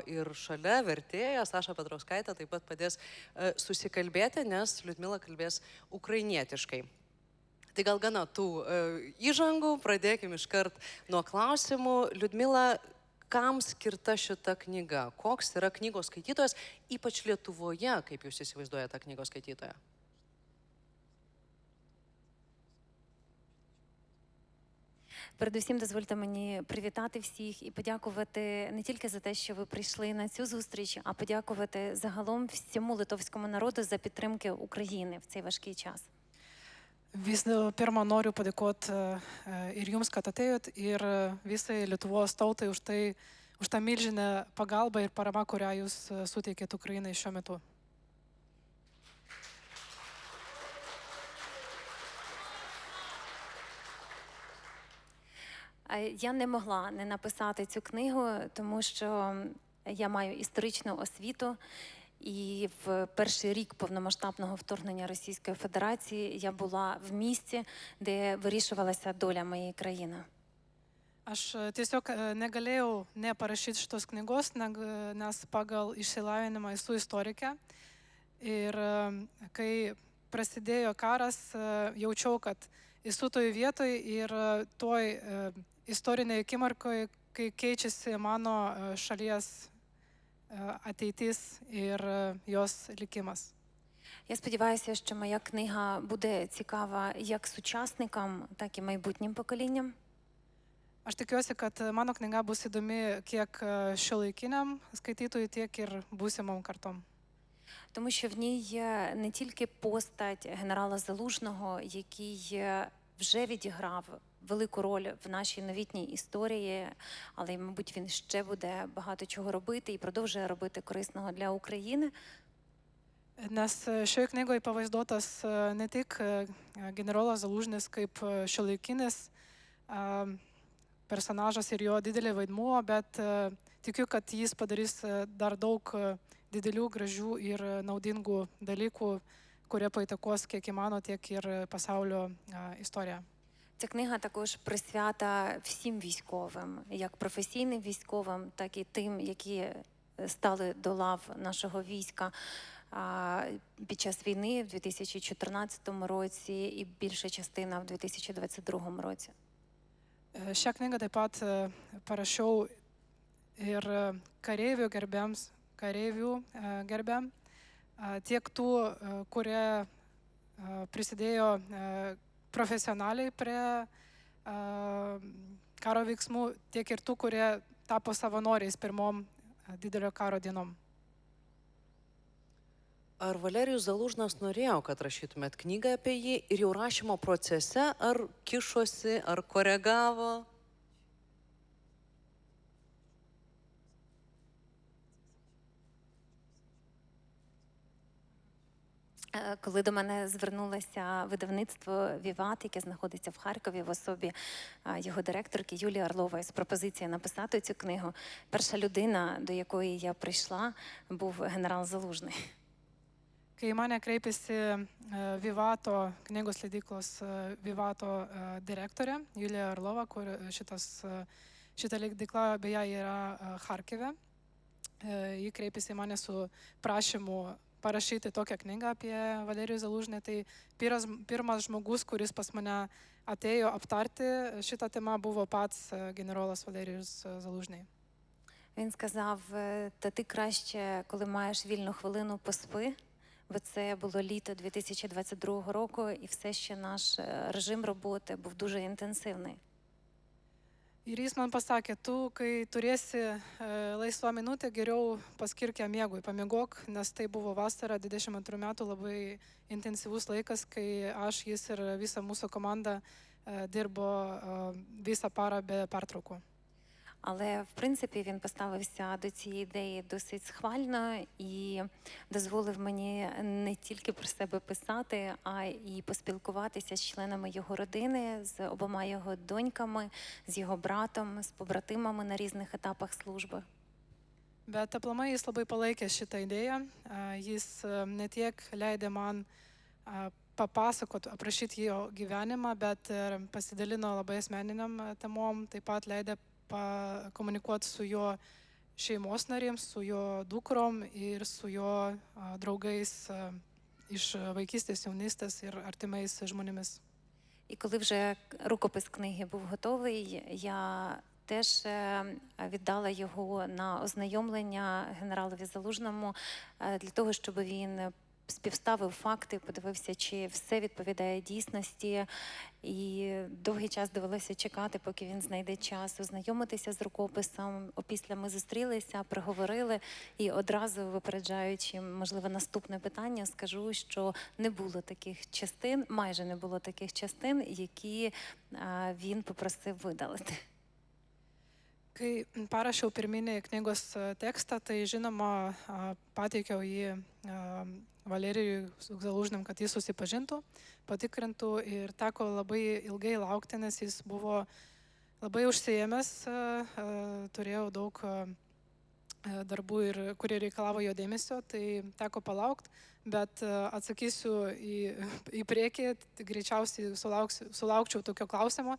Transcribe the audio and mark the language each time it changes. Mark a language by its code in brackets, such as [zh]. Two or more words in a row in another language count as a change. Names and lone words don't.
[lt] Ir šalia vertėja Saša Petrauskaitė taip pat padės susikalbėti, nes Liudmila kalbės ukrainietiškai. Tai gal gana tų įžangų, pradėkim iškart nuo klausimų. Liudmila, kam skirta šita knyga? Koks yra knygos skaitytojas, ypač Lietuvoje, kaip jūs įsivaizduojate tą knygos skaitytoją? [uk] Передусім, дозвольте мені привітати всіх і подякувати не тільки за те, що ви прийшли на цю зустріч, а подякувати загалом всьому литовському народу за підтримки України в цей важкий час. [lt] Visų pirma, noriu padėkoti ir jums, kad atėjot, ir visai Lietuvos tautai už tą milžinę pagalbą ir paramą, kurią jūs suteikėt Ukrainai šiuo metu. [uk] Я не могла не написати цю книгу, тому що я маю історичну освіту. І в перший рік повномасштабного вторгнення Російської Федерації я була в місці, де вирішувалася доля моєї країни. [lt] Aš tiesiog negalėjau neparašyti šitos knygos, nes pagal išsilavinimą esu istorikė. Ir kai prasidėjo karas, jaučiau, kad esu toj vietoj ir toj istorinėje akimirkoje, kai keičiasi mano šalies ateitis ir jos likimas. [uk] Я сподіваюся, що моя книга буде цікава як сучасникам, так і майбутнім поколінням. [lt] Aš tikiuosi, kad mano knyga bus įdomi kiek šiuolaikiniam skaitytojui, tiek ir būsimom kartom. [uk] Тому що в ній є не тільки постать генерала Залужного, який вже відіграв велику роль в нашій новітній історії, але, мабуть, він ще буде багато чого робити і продовжує робити корисного для України. [lt] Nes šioje knygoje pavaizduotas ne tik generolas Zalužnis kaip šiuolaikinis personažas ir jo didelė vaidmuo, bet tikiu, kad jis padarys dar daug didelių, gražių ir naudingų dalykų, kurie paįtakos kiek įmano, tiek ir pasaulio istoriją. [uk] Ця книга також присвята всім військовим, як професійним військовим, так і тим, які стали до лав нашого війська під час війни в 2014 році і більша частина в 2022 році. [lt] Šią knygą taip pat parašiau ir kareivių gerbėm, tiek tų, kurie prisidėjo profesionaliai prie karo veiksmų, tiek ir tų, kurie tapo savanoriais pirmom didelio karo dienom. Ar Valerijus Zalužnas norėjo, kad rašytumėt knygą apie jį ir jau rašymo procese, ar kišosi, ar koregavo? [uk] Коли до мене звернулося видавництво «Віват», яке знаходиться в Харкові в особі його директорки Юлії Орлової з пропозицією написати цю книгу, перша людина, до якої я прийшла, був генерал Залужний. [lt] Kai mane kreipėsi Vivato, knygos leidyklos Vivato direktorė Julija Orlova, kur šita leidykla beje yra Charkive, ji kreipėsi į mane su prašymu parašyti tokią knygą apie Valerijų Zalužnį. Tai pirmas žmogus, kuris pas mane atėjo aptarti šitą темą, buvo pats generolas Валерійus Залужний. [uk] Він сказав, та ти краще, коли маєш вільну хвилину, поспи, бо це було літо 2022 року, і все ще наш режим роботи був дуже інтенсивний. [lt] Ir jis man pasakė, tu, kai turėsi laisvą minutę, geriau paskirk ją miegui, pamiegok, nes tai buvo vasara 22 metų, labai intensyvus laikas, kai aš, jis ir visa mūsų komanda dirbo visą parą be pertraukų. [uk] Але, в принципі, він поставився до цієї ідеї досить схвально і дозволив мені не тільки про себе писати, а й поспілкуватися з членами його родини, з обома його доньками, з його братом, з побратимами на різних етапах служби. [lt] Bet aplamai jis labai palaikė šitą idėją, jis ne tiek leidė man papasakoti, aprašyti jo gyvenimą, bet ir pasidalino labai asmeniniam temom, taip pat leidė pakomunikuoti su jo šeimos narėms, su jo dukrom ir su jo draugais iš vaikystės, jaunystės ir artimais žmonėmis. [uk] І коли вже рукопис книги був готовий, я теж віддала його на ознайомлення генералові Залужному для того, щоб він співставив факти, подивився, чи все відповідає дійсності. І довгий час довелося чекати, поки він знайде час ознайомитися з рукописом. Опісля ми зустрілися, проговорили, і одразу, випереджаючи, можливо, наступне питання, скажу, що не було таких частин, майже не було таких частин, які він попросив видалити. [lt] Kai parašiau pirminį knygos tekstą, tai žinoma pateikiau jį Valerijui Zalužniam, kad jis susipažintų, patikrintų ir teko labai ilgai laukti, nes jis buvo labai užsiėmęs, turėjo daug darbų, kurie reikalavo jo dėmesio, tai teko palaukti, bet atsakysiu į priekį, greičiausiai sulaukčiau tokio klausimo.